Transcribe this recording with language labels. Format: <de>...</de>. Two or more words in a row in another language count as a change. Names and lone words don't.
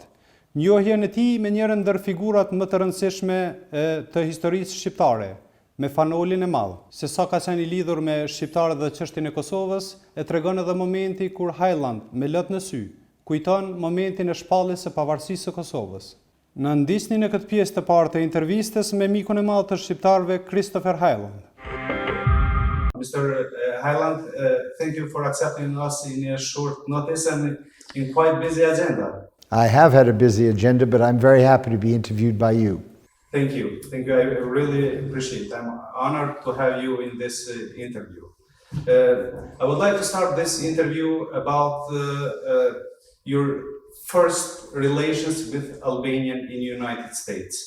<sq>Njohjen e tij me njërin ndër figurat më të rëndësishme të historisë shqiptare, me fanolin e madh. Se sa ka qenë i lidhur me shqiptarët dhe çështjen e Kosovës, e tregon edhe momenti kur Hyland, me lët në sy, kujton momentin e shpalljes së pavarësisë së Kosovës. Në ndisni në këtë pjesë të parë të intervistës me mikun e madh të shqiptarëve Christopher Hyland.</sq> <en>Mr. Hyland, thank you for accepting us in a short notice and in quite busy agenda. I have had a busy agenda, but I'm very happy to be interviewed by you. Thank you. Thank you. I really appreciate it. I'm honored to have you in this interview. I would like to start this interview about your first relations with Albanian in the United States.</en>